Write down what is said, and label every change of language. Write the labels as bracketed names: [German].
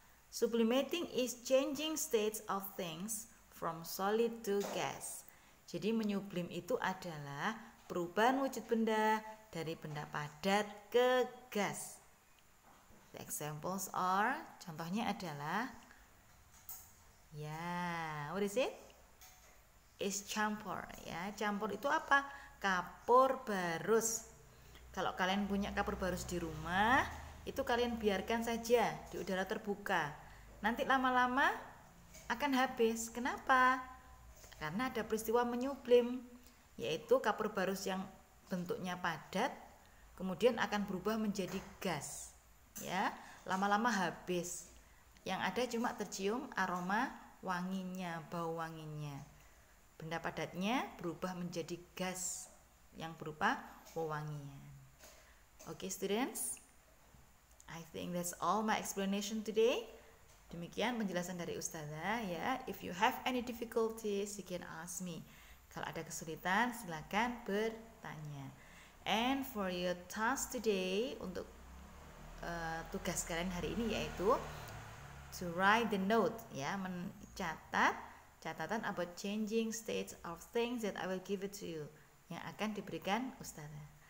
[English] Sublimating is changing states of things from solid to gas. [Indonesian] Jadi menyublim itu adalah perubahan wujud benda dari benda padat ke gas. [English] The examples are, [Indonesian] contohnya adalah, [English] ya, what is it? [Indonesian] Is campur ya. Campur itu apa? Kapur barus. Kalau kalian punya kapur barus di rumah, itu kalian biarkan saja di udara terbuka. Nanti lama-lama akan habis. Kenapa? Karena ada peristiwa menyublim, yaitu kapur barus yang bentuknya padat kemudian akan berubah menjadi gas. Ya, lama-lama habis. Yang ada cuma tercium aroma wanginya, bau wanginya. Benda padatnya berubah menjadi gas yang berupa wewangian. [English] Okay students, I think that's all my explanation today. [Indonesian] Demikian penjelasan dari Ustazah ya. [English] If you have any difficulties, you can ask me. [Indonesian] Kalau ada kesulitan, silakan bertanya. [English] And for your task today, [Indonesian] untuk tugas kalian hari ini yaitu [English] to write the note ya, [Indonesian] mencatat catatan [English] about changing states of things that I will give it to you, [Indonesian] yang akan diberikan Ustazah.